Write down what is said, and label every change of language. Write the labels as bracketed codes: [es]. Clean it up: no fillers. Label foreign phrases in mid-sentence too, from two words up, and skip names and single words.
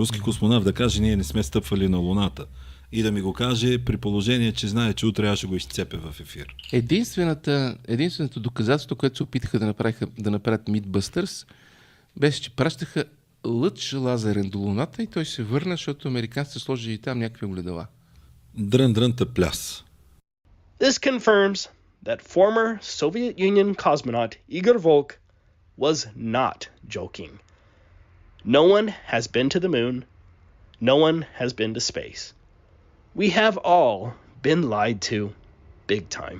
[bg] Руски космонавт да каже: ние не сме стъпвали на Луната. И да ми го каже при положение, че знае, че утре аз ще го изцепя в ефир. Единственото доказателство, което се опитаха да направят Mythbusters, беше, че пращаха лъч лазерен до Луната и той се върна, защото американците сложили там някакви огледала. Дрън пляс. [en] This confirms that former Soviet Union cosmonaut Igor Volk was not joking. No one has been to the moon. No one has been to space. We have all been lied to big time.